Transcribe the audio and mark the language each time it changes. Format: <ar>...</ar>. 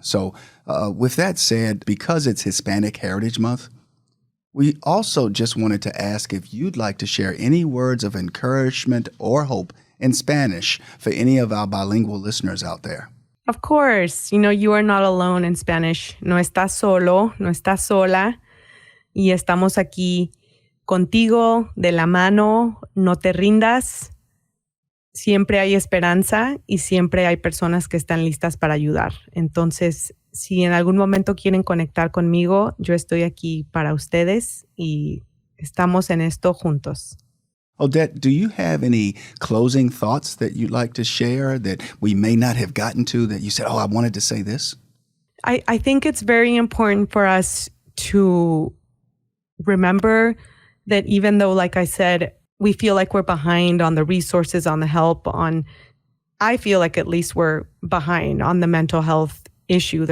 <en>So with that said, because it's Hispanic Heritage Month, we also just wanted to ask if you'd like to share any words of encouragement or hope in Spanish for any of our bilingual listeners out there. Of course, you are not alone in Spanish.</en> <es>No estás solo, no estás sola. Y estamos aquí contigo, de la mano, no te rindas. Siempre hay esperanza y siempre hay personas que están listas para ayudar. Entonces, si en algún momento quieren conectar conmigo, yo estoy aquí para ustedes y estamos en esto juntos.</es> <en>Odette, do you have any closing thoughts that you'd like to share that we may not have gotten to that you said, I wanted to say this? I think it's very important for us to remember that even though, like I said, we feel like we're behind on the resources, on the help, I feel like at least we're behind on the mental health issue.</en>